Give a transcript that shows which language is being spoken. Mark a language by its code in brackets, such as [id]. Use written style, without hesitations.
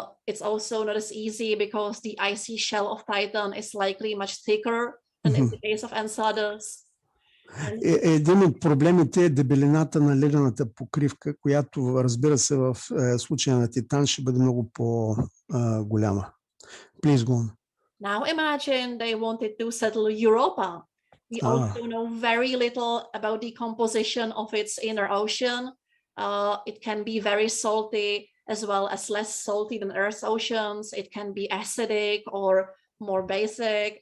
[en] It's also not as easy because the icy shell of Titan is likely much thicker than in the case of Enceladus. [bg] Един от проблемите е дебелината на ледената покривка, която, разбира се, в случая на Титан ще бъде много по-голяма. [en] Please go on. Now imagine they wanted to settle Europa. We also know very little about the composition of its inner ocean. It can be very salty as well as less salty than Earth's oceans. It can be acidic or more basic.